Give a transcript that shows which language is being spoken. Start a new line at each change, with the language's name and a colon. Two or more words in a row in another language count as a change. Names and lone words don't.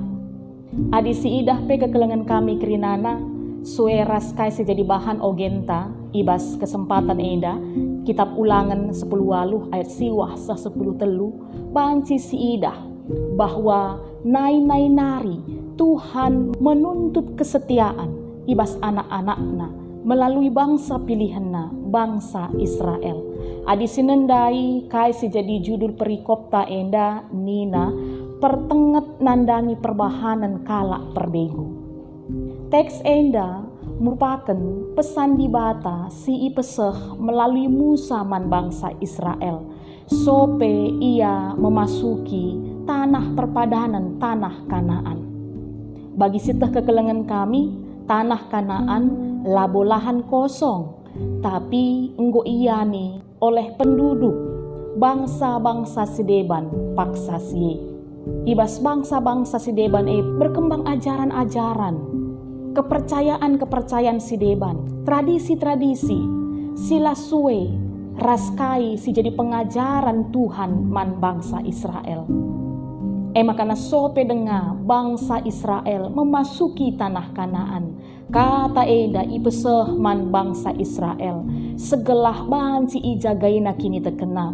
Batak Karo: Adi si idah pe kekelengan kami kerinana sueras kaisi jadi bahan ogenta ibas kesempatan enda kitab Ulangan 10 ayat siwah 10 telu banci si idah bahwa nai nari
Indonesian: Tuhan menuntut kesetiaan
Batak Karo: ibas anak-anakna
Indonesian: melalui bangsa
Batak Karo: pilihanna, bangsa Israel. Adi sinendai kaisi jadi judul perikopta enda nina pertenget nandangi perbahanan kala perbegu. Teks enda
Indonesian: merupakan pesan
Batak Karo: di bata si ipeseh
Indonesian: melalui Musa
Batak Karo: man bangsa Israel sope ia
Indonesian: memasuki tanah
Batak Karo: perpadanan tanah Kanaan. Bagi siteh kekelengan kami, tanah Kanaan labo lahan kosong, tapi enggo iya nih oleh penduduk bangsa-bangsa Sideban paksa sie. Ibas bangsa-bangsa Sideban
Indonesian: berkembang ajaran-ajaran, kepercayaan-kepercayaan Sideban, tradisi-tradisi,
Batak Karo: sila suwe, raskai si jadi pengajaran Tuhan man bangsa Israel. Makana sope denga bangsa Israel
Indonesian: memasuki tanah Kanaan.
Batak Karo: Kata eda ipeseh man bangsa Israel segelah banci ijagaina kini terkena.